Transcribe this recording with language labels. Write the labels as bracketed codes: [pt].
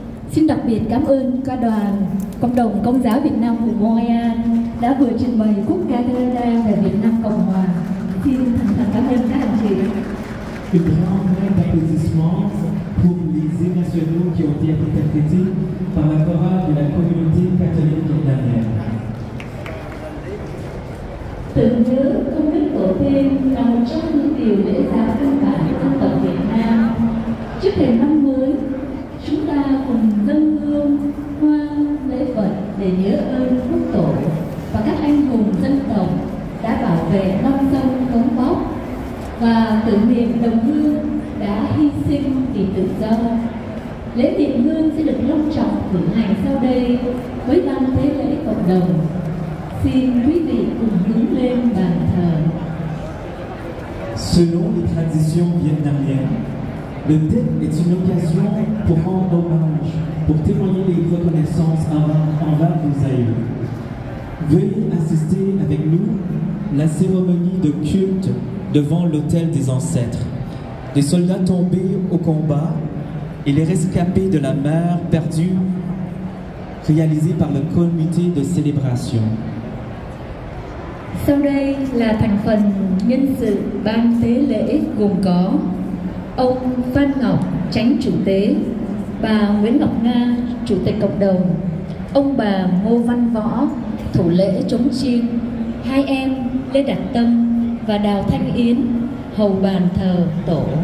[vi] Xin đặc biệt cảm ơn ca đoàn Cộng đồng Công giáo Việt Nam của Montreal đã vừa trình bày khúc ca Canada về Việt Nam Cộng Hòa. Xin thành thật cảm ơn các anh chị. [fr] Une grande main d'applaudissements pour les hymnes nationaux qui ont été interprétés par la chorale de la communauté catholique vietnamienne. [vi] Tưởng nhớ công đức tổ tiên là một trong những điều lễ giáo căn bản của dân tộc Việt Nam. Trước thềm năm mới, chúng ta cùng dâng hương, hoa, lễ vật để nhớ ơn quốc tổ và các anh hùng dân tộc đã bảo vệ non sông cống bóc và tưởng niệm đồng hương đã hy sinh vì tự do. Lễ niệm hương sẽ được long trọng cử hành sau đây với ban tế lễ cộng đồng. Xin quý vị cùng hướng lên bàn thờ. [fr] Selon les traditions vietnamiennes, le thème est une occasion pour rendre hommage, pour témoigner les reconnaissances envers nos aïeux. Veuillez assister avec nous la cérémonie de culte devant l'autel des ancêtres, des soldats tombés au combat et les rescapés de la mer perdue réalisée par le comité de célébration. [vi] Sau đây là thành phần nhân sự ban tế lễ gồm có ông Phan Ngọc, Chánh Chủ tế, bà Nguyễn Ngọc Nga, Chủ tịch Cộng đồng, ông bà Ngô Văn Võ, thủ lễ chống chiên, hai em Lê Đạt Tâm và Đào Thanh Yến, hầu bàn thờ tổ.